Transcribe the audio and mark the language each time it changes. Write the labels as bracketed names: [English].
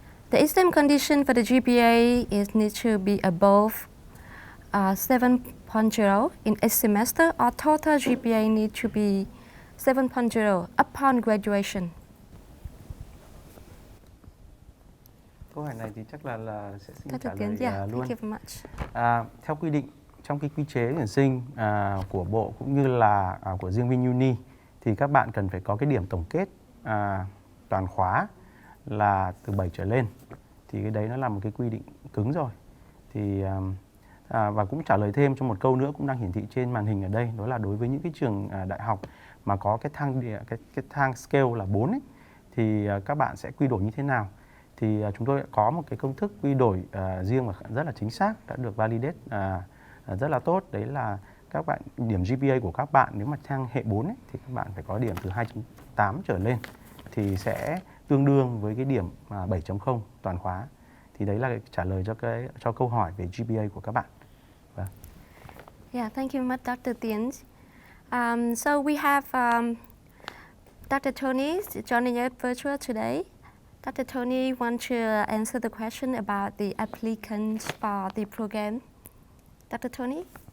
[English] The exam condition for the GPA is need to be above 7.0 in a semester, or total GPA need to be 7.0 upon graduation. [Vietnamese] Câu hỏi này thì chắc là sẽ xin trả Tiến, lời luôn. [English] Thank you very much. [Vietnamese] Theo quy định trong cái quy chế tuyển sinh của Bộ cũng như là của riêng VinUni, thì các bạn cần phải có cái điểm tổng kết toàn khóa là từ 7 trở lên, thì cái đấy nó là một cái quy định cứng rồi. Thì và cũng trả lời thêm cho một câu nữa cũng đang hiển thị trên màn hình ở đây, đó là đối với những cái trường đại học mà có cái thang scale là 4 ấy, thì các bạn sẽ quy đổi như thế nào. Thì chúng tôi có một cái công thức quy đổi riêng và rất là chính xác, đã được validate rất là tốt. Đấy là các bạn điểm GPA của các bạn nếu mà thang hệ 4 ấy, thì các bạn phải có điểm từ 2.8 trở lên thì sẽ tương đương với cái điểm 7.0 toàn khóa. Thì đấy là trả lời cho câu hỏi về GPA của các bạn. Vâng. [English] Yeah, thank you very much, Dr. Tiến. So we have Dr. Tony joining us virtual today. Dr. Tony wants to answer the question about the applicants for the program. Dr. Tony?